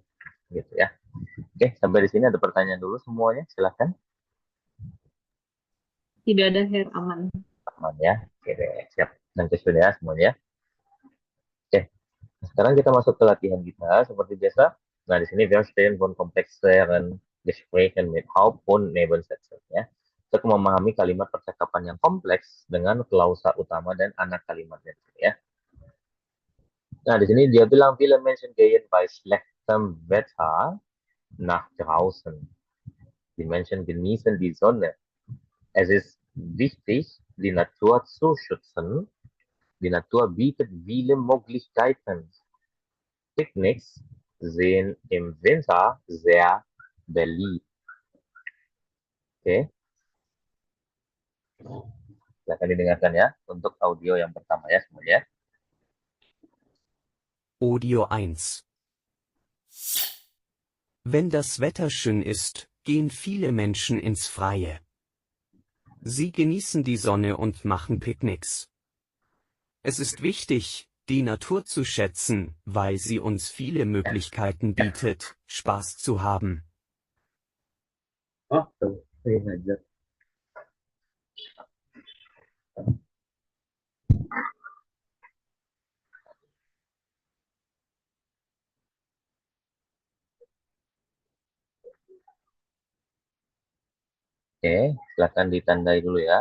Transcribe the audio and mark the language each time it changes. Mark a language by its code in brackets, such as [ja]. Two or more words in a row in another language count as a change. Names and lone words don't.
[id] Gitu ya. Oke, sampai di sini ada pertanyaan dulu semuanya, silakan. Tidak ada Her, aman. Aman ya. Oke deh, siap. Nanti sudah ya semuanya. Oke, sekarang kita masuk ke latihan kita seperti biasa. Nah, di sini [de] wir stehen von komplexeren Gesprächen mit Haupt- und Nebensätzen ya. [id] Kita memahami kalimat percakapan yang kompleks dengan klausa utama dan anak kalimatnya ya. Nah, di sini dia bilang [de] viele Menschen gehen bei schlechtem Wetter nach draußen. Die Menschen genießen die Sonne. Es ist wichtig, die Natur zu schützen. Die Natur bietet viele Möglichkeiten. Picknicks sind im Winter sehr beliebt. [id] Oke. Silakan didengarkan ya untuk audio yang pertama ya semuanya. Audio 1. [de] Wenn das Wetter schön ist, gehen viele Menschen ins Freie. Sie genießen die Sonne und machen Picknicks. Es ist wichtig, die Natur zu schätzen, weil sie uns viele Möglichkeiten bietet, Spaß zu haben. [id] Oh, tuh. Iya, ngajar. Oke, silakan ditandai dulu ya.